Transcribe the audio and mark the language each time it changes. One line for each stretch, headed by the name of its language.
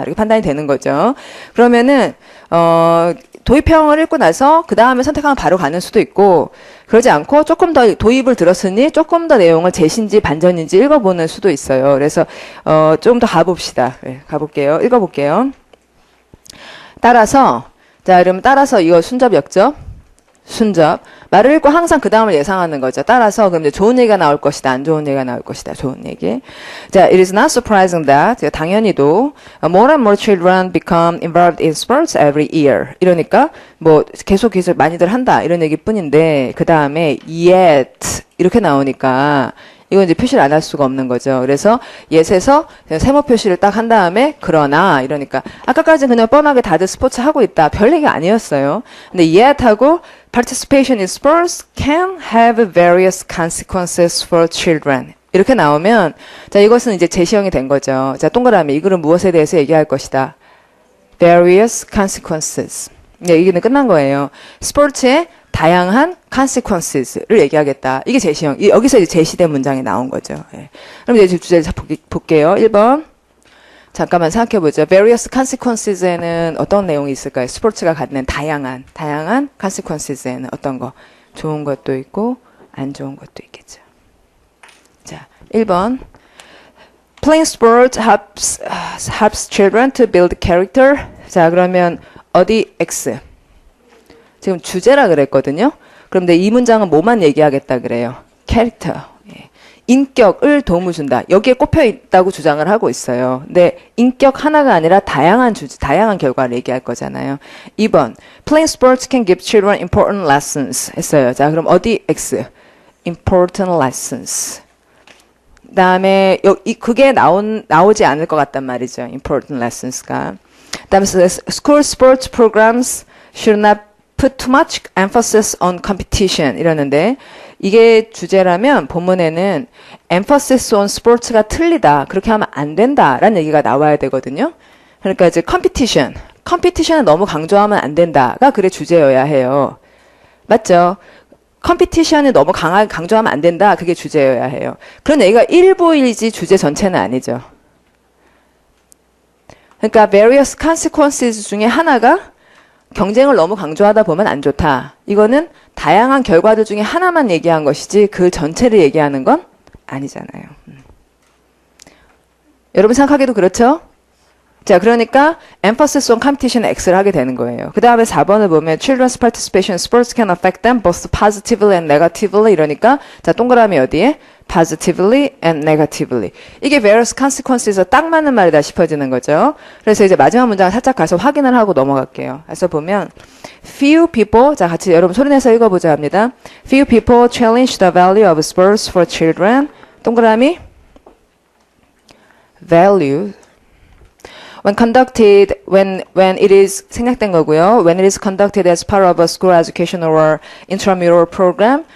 Korean: 이렇게 판단이 되는 거죠. 그러면은 도입형을 읽고 나서 그 다음에 선택하면 바로 가는 수도 있고 그러지 않고 조금 더 도입을 들었으니 조금 더 내용을 제시인지 반전인지 읽어보는 수도 있어요. 그래서 좀 더 가봅시다. 네, 가볼게요. 읽어볼게요. 따라서 자 그러면 따라서 이거 순접 역접 순접. 말을 읽고 항상 그 다음을 예상하는 거죠. 따라서 그럼 이제 좋은 얘기가 나올 것이다. 안 좋은 얘기가 나올 것이다. 좋은 얘기. 자,
English: it is not surprising that
Korean: 당연히도
English: more and more children become involved in sports every year.
Korean: 이러니까 뭐 계속 많이들 한다. 이런 얘기뿐인데 그 다음에 yet 이렇게 나오니까 이건 이제 표시를 안 할 수가 없는 거죠. 그래서 yet에서 세모 표시를 딱 한 다음에 그러나 이러니까 아까까지는 그냥 뻔하게 다들 스포츠 하고 있다. 별 얘기 아니었어요.
English: 근데 yet하고 participation in sports can have various consequences for children.
Korean: 이렇게 나오면 자 이것은 이제 제시형이 된 거죠. 자 동그라미 이 글은 무엇에 대해서 얘기할 것이다. various consequences. 네, 얘기는 끝난 거예요. 스포츠의 다양한 consequences를 얘기하겠다. 이게 제시형. 여기서 이제 제시된 문장이 나온 거죠. 예. 그럼 이제 주제를 볼게요. 1번. 잠깐만 생각해보죠. various consequences에는 어떤 내용이 있을까요? 스포츠가 갖는 다양한 consequences에는 어떤 거? 좋은 것도 있고 안 좋은 것도 있겠죠. 자, 1번.
English: Playing sport helps children to build character.
Korean: 자, 그러면 어디 X. 지금 주제라 그랬거든요. 그런데 이 문장은 뭐만 얘기하겠다 그래요? 캐릭터. 예. 인격을 도움을 준다. 여기에 꼽혀 있다고 주장을 하고 있어요. 근데 인격 하나가 아니라 다양한 결과를 얘기할 거잖아요. 2번.
English: Playing sports can give children important lessons
Korean: 했어요. 자, 그럼 어디 X? important lessons. 그다음에 그게 나오지 않을 것 같단 말이죠.
English: important lessons가.
Korean: 그다음에
English: school sports programs should not put too much emphasis on competition
Korean: 이러는데 이게 주제라면 본문에는
English: emphasis on sports가
Korean: 틀리다. 그렇게 하면 안 된다라는 얘기가 나와야 되거든요. 그러니까 이제 competition을 너무 강조하면 안 된다가 글의 주제여야 해요. 맞죠? 컴피티션을 너무 강조하면 안 된다. 그게 주제여야 해요. 그런 얘기가 일부이지 주제 전체는 아니죠. 그러니까 various consequences 중에 하나가 경쟁을 너무 강조하다 보면 안 좋다. 이거는 다양한 결과들 중에 하나만 얘기한 것이지 그 전체를 얘기하는 건 아니잖아요. 여러분 생각하기도 그렇죠? 자, 그러니까 emphasis on competition X를 하게 되는 거예요. 그 다음에 4번을 보면
English: children's participation in sports can affect them both positively and negatively
Korean: 이러니까 자, 동그라미 어디에?
English: positively and negatively.
Korean: 이게 various consequences에서 딱 맞는 말이다 싶어지는 거죠. 그래서 이제 마지막 문장을 살짝 가서 확인을 하고 넘어갈게요. 그래서 보면 few people, 자 같이 여러분 소리내서 읽어보자 합니다.
English: Few people challenge the value of sports for children.
Korean: 동그라미 value
English: when it is
Korean: 생략된 거고요.
English: When it is conducted as part of a school education or intramural program.